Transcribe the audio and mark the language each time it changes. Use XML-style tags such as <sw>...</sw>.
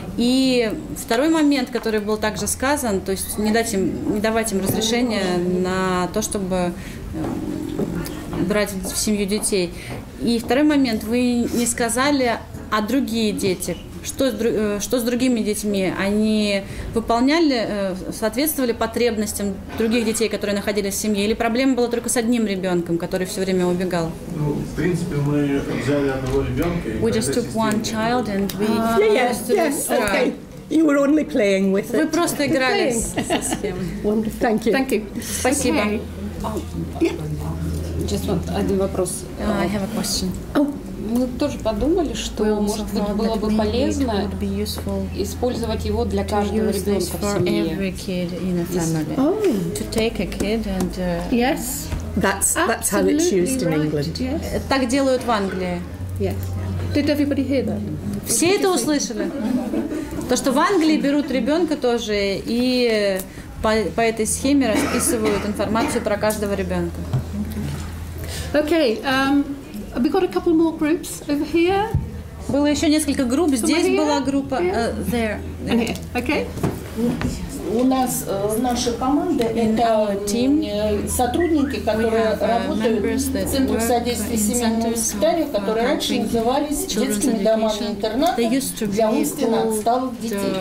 <ru>И второй момент, который был также сказан, то есть не давать им разрешения на то, чтобы брать в семью детей. И второй момент, вы не сказали, а другие дети, что с другими детьми? Они выполняли, соответствовали потребностям других детей, которые находились в семье? Или проблема была только с одним ребенком, который все время убегал? Ну, в принципе, мы взяли одного ребенка.</ru> <en>We just took one child and we Okay. You were only playing with it.</en> <ru>Вы просто играли со схемой.</ru> <en>Wonderful. Thank you. Thank you.</en> <ru>Спасибо. Один вопрос.</ru> <en>I have a question.</en> <ru>Мы тоже подумали, что, может быть, было бы полезно использовать его для каждого ребенка в семье.</ru> <en>To take a kid and Yes. That's how it's used in England.</en> <ru>так делают в Англии.</ru> <en>Yes. Did everybody hear that?</en> <ru>Все это услышали? То, что в Англии берут ребенка тоже и по этой схеме расписывают информацию про каждого ребенка.</ru> <en>Okay. We got a couple more groups over here.</en> <ru>Было еще несколько групп. Здесь была группа.</ru> <en>There. Okay.</en> <ru>У нас наша команда это сотрудники, которые работают в центрах содействия семейному воспитанию, которые раньше назывались детскими домами-интернатами для умственно отсталых детей.</ru>